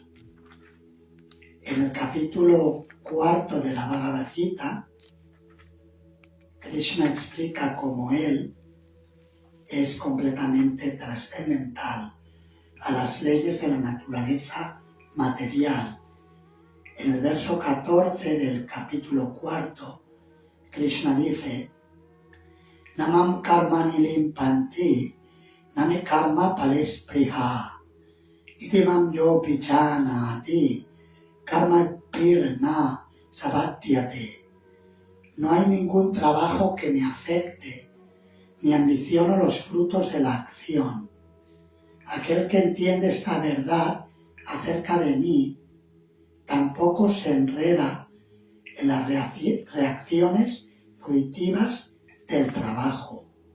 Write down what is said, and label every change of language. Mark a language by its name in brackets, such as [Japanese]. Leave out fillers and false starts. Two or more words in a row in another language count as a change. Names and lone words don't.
[Spanish] En el capítulo 4 de la Bhagavad Gita, Krishna explica cómo Él es completamente trascendental a las leyes de la naturaleza material. En el verso 14 del capítulo 4, Krishna dice: [Sanskrit] Namam karmani limpanti, name karma palespriha, itimam yo pichanati, karma pirna sabatyate. [Spanish] No hay ningún trabajo que me afecte, ni ambiciono los frutos de la acción. Aquel que entiende esta verdad acerca de mí, tampoco se enreda en las reacciones fruitivas del trabajo.